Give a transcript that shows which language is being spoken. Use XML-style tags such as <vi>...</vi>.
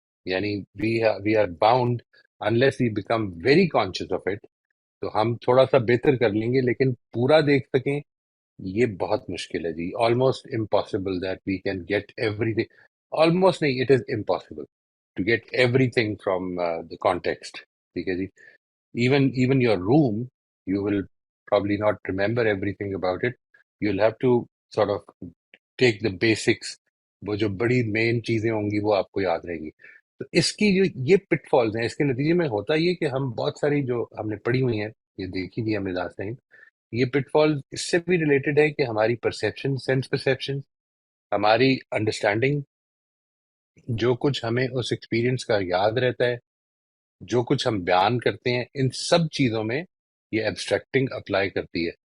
<en>यानी we are bound unless we become very conscious of it.</en> <hi>तो हम थोड़ा सा बेहतर कर लेंगे, लेकिन पूरा देख सकें ये बहुत मुश्किल है जी।</hi> <en>Almost impossible that we can get everything. Almost नहीं, it is impossible to get everything from the context.</en> <hi>ठीक है जी।</hi> <en>even your room, you will probably not remember everything about it. You'll have to sort of take the basics।</en> <hi>वो जो बड़ी main चीजें होंगी वो आपको याद रहेंगी। तो इसकी जो ये पिटफॉल्स हैं, इसके नतीजे में होता ये कि हम बहुत सारी जो हमने पढ़ी हुई हैं, ये देखी थी हमने लास्ट टाइम, ये पिटफॉल इससे भी रिलेटेड है कि हमारी परसेप्शन, सेंस परसेप्शन, हमारी अंडरस्टैंडिंग, जो कुछ हमें उस एक्सपीरियंस का याद रहता है, जो कुछ हम बयान करते हैं, इन सब चीजों में ये एब्स्ट्रैक्टिंग अप्लाई करती है।</hi>